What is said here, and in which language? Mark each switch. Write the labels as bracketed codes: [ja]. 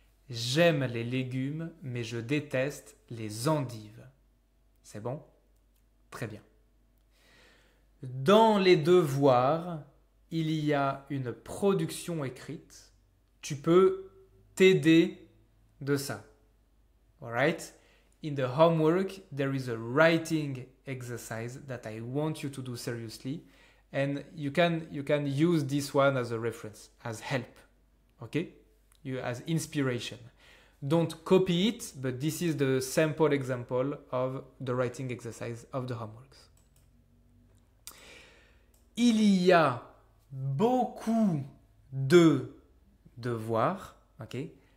[fr] J'aime les légumes, mais je déteste les endives. C'est bon? Très bien. Dans les devoirs, il y a une production écrite. Tu peux t'aider de ça. [en] Alright? In the homework, there is a writing exercise that I want you to do seriously. And you can use this one as a reference, as help, okay? As inspiration. Don't copy it, but this is the sample example of the writing exercise of the homeworks. [fr] Il y a beaucoup de devoirs, okay?